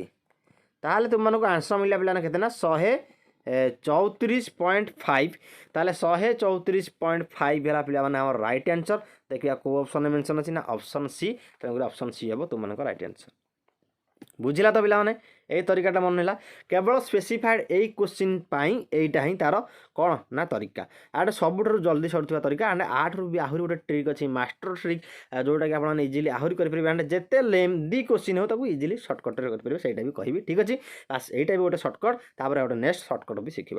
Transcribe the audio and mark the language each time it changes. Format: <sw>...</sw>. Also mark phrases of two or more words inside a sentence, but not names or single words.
<or>ତାହେଲେ ତୁମମାନଙ୍କୁ ଆନ୍ସର ମିଳିଲା ପିଲାମାନେ କେତେ ନା 134.5। ତାହେଲେ 134.5 ହେଲା ପିଲାମାନେ ଆମର</or> <en>right answer.</en> <or>ଦେଖିବା କେଉଁ ଅପସନ୍ରେ ମେନ୍ସନ୍ ଅଛି ନା</or> <en>option C,</en> <or>ତେଣୁକରି</or> <en>option C</en> <or>ହେବ ତୁମମାନଙ୍କ</or> <en>right answer.</en> <or>ବୁଝିଲା ତ ପିଲାମାନେ, ଏଇ ତରିକାଟା ମନେ ହେଲା କେବଳ ସ୍ପେସିଫାଏଡ୍ ଏଇ କୋଶ୍ଚିନ୍ ପାଇଁ ଏଇଟା ହିଁ ତାର କ'ଣ ନା ତରିକା। ଆଟେ ସବୁଠାରୁ ଜଲ୍ଦି ସରୁଥିବା ତରିକା ଆଣ୍ଡ ଆଠାରୁ ବି ଆହୁରି ଗୋଟେ ଟ୍ରିକ୍ ଅଛି</or> <en>master trick,</en> <or>ଯେଉଁଟାକି ଆପଣମାନେ ଇଜିଲି ଆହୁରି କରିପାରିବେ ଆଣ୍ଡ ଯେତେ</or> <en>lengthy question</en> <or>ହେଉ ତାକୁ ଇଜିଲି ସର୍ଟକଟ୍ରେ କରିପାରିବେ, ସେଇଟା ବି କହିବି। ଠିକ୍ ଅଛି, ବାସ୍ ଏଇଟା ବି ଗୋଟେ ସର୍ଟକଟ୍, ତାପରେ ଗୋଟେ</or> <en>next shortcut</en> <or>ବି ଶିଖିବା।</or>